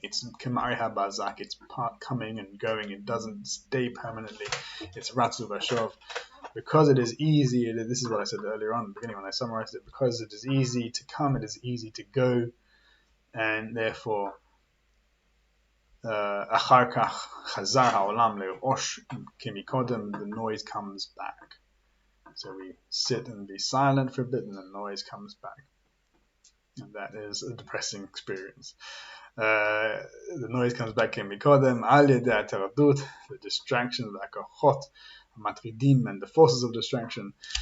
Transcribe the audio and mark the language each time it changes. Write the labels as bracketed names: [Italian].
[English] It's Kemari HaBazak. It's coming and going. It doesn't stay permanently. It's Ratzu V'Shov. Because it is easy, this is what I said earlier on in the beginning when I summarized it, because it is easy to come, it is easy to go, and therefore [Hebrew] אחר כך חזר העולם לראש כמקודם, [English] the noise comes back. So we sit and be silent for a bit and the noise comes back. And that is a depressing experience. The noise comes back כמקודם, [Hebrew] על ידי הטרדות, [English] the distractions, [Hebrew] הכוחות, המטרידים, [English] and the forces of distraction.